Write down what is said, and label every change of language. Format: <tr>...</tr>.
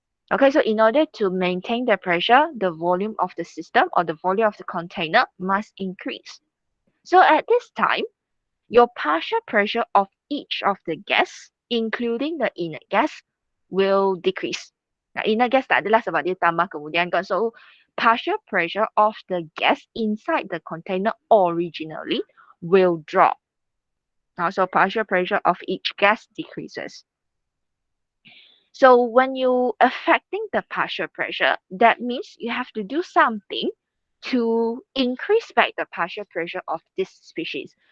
<en>Okay, so in order to maintain the pressure, the volume of the system or the volume of the container must increase. So at this time, your partial pressure of each of the gas, including the inert gas, will decrease.</en> <ms>Now, inert gas tak adalah sebab dia tambah kemudian kan.</ms> <en>So, partial pressure of the gas inside the container originally will drop. So, partial pressure of each gas decreases. So, when you affecting the partial pressure, that means you have to do something to increase back the partial pressure of this species.</en>